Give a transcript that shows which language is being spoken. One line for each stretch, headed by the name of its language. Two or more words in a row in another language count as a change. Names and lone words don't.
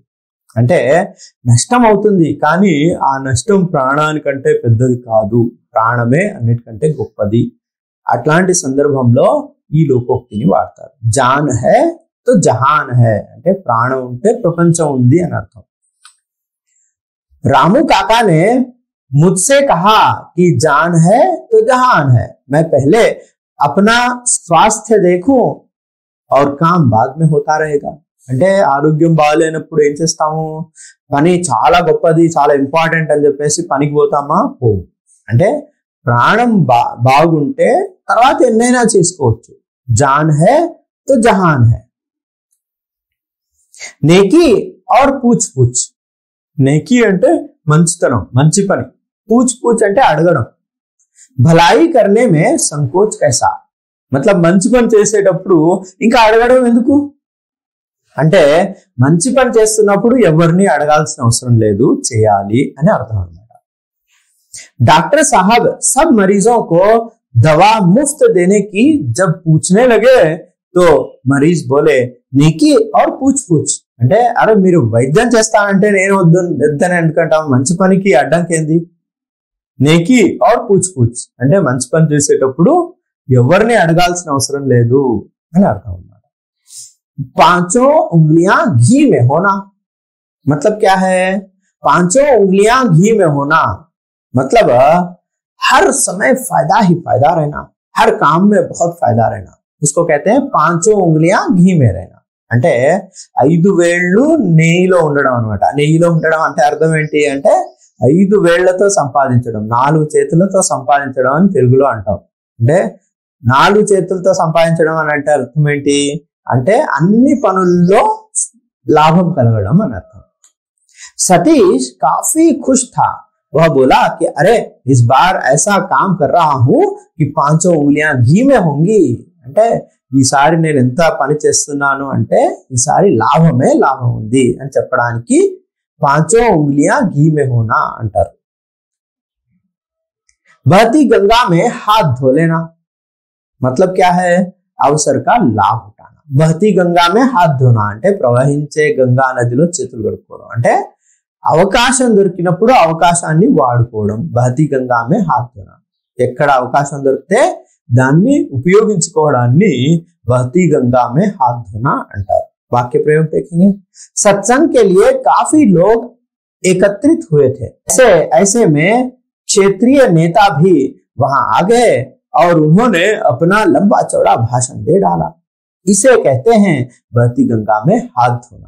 Telugu: అంటే నష్టం అవుతుంది, కానీ ఆ నష్టం ప్రాణానికంటే పెద్దది కాదు, ప్రాణమే అన్నిటికంటే గొప్పది। అట్లాంటి సందర్భంలో ఈ లోకోక్తిని వాడతారు।
Hindi: जान है तो जहान है
Telugu: అంటే ప్రాణం ఉంటే ప్రపంచం ఉంది అని అర్థం।
Hindi: रामू काका ने मुझसे कहा कि जान है तो जहान है, मैं पहले अपना स्वास्थ्य देखूं और काम बाद में होता रहेगा।
Telugu: అంటే ఆరోగ్యం బాగాలేనప్పుడు ఏం చేస్తాము? పని చాలా గొప్పది, చాలా ఇంపార్టెంట్ అని చెప్పేసి పనికి పోతామా? పోము। అంటే ప్రాణం బాగుంటే తర్వాత ఎన్నైనా చేసుకోవచ్చు।
Hindi: जान है तो जहान है। नेकी और पूछ पूछ,
Telugu: నేకి అంటే మంచితనం, మంచి పని,
Hindi: पूछ पूछ
Telugu: అంటే అడగడం।
Hindi: భలాయి करने में संकोच कैसा, मतलब
Telugu: మంచి పని చేసేటప్పుడు ఇంకా అడగడం ఎందుకు? అంటే మంచి పని చేస్తున్నప్పుడు ఎవరిని అడగాల్సిన అవసరం లేదు, చేయాలి అని అర్థం అన్నమాట।
Hindi: डॉक्टर साहब सब मरीजों को दवा मुफ्त देने की जब पूछने लगे तो मरीज बोले नेकी और पूछ पूछ,
Telugu: అంటే అరే మీరు వైద్యం చేస్తానంటే నేను వద్దని ఎందుకంటాం? మంచి పనికి అడ్డంకి ఏంది?
Hindi: नेकी और पूछ पूछ
Telugu: అంటే మంచి పని చేసేటప్పుడు ఎవరిని అడగాల్సిన అవసరం లేదు అని అర్థం అన్నమాట।
Hindi: पांचों उंगलियां घी में होना, मतलब क्या है? पांचों उंगलियां घी में होना मतलब हर समय फायदा ही फायदा रहना, हर काम में बहुत फायदा रहना। उसको कहते हैं पांचों उंगलियां घी में रहना.
Telugu: అంటే 5 వేళ్ళు నెయ్యిలో ఉండడం అన్నమాట. నెయ్యిలో ఉండడం అంటే అర్థం ఏంటి అంటే 5 వేళ్లతో సంపాదించడం, 4 చేతులతో సంపాదించడం అని తెలుగులో అంటాం. అంటే 4 చేతులతో సంపాదించడం అని అంటే అర్థం ఏంటి అంటే అన్ని పనుల్లో లాభం కలగడం అని అర్థం.
Hindi: सतीश काफी खुश था. वह बोला कि अरे इस बार ऐसा काम कर रहा हूं कि पांचों उंगलियां घी में होंगी.
Telugu: అంటే ఈసారి నేను ఎంత పని చేస్తున్నాను అంటే ఈసారి లాభమే లాభం ఉంది అని చెప్పడానికి
Hindi: पांचों उंगलियां घी में होना
Telugu: అంటారు.
Hindi: बहती गंगा में हाथ धो लेना मतलब क्या है? अवसर का लाभ उठाना. बहती गंगा में हाथ धोना
Telugu: అంటే ప్రవహించే గంగా నదిలో చేతులు కడుక్కోవడం. అంటే అవకాశం దొరికినప్పుడు అవకాశాన్ని వాడుకోవడం.
Hindi: बहती गंगा में हाथ धोना.
Telugu: ఎక్కడ అవకాశం దొరికితే దాన్ని ఉపయోగించుకోవడాన్ని
Hindi: बहती गंगा में हाथ धोना
Telugu: అంటారు.
Hindi: वाक्य प्रयोग देखेंगे. सत्संग के लिए काफी लोग एकत्रित हुए थे. ऐसे में क्षेत्रीय नेता भी वहां आ गए और उन्होंने अपना लंबा चौड़ा भाषण दे डाला. इसे कहते हैं बहती गंगा में हाथ धोना.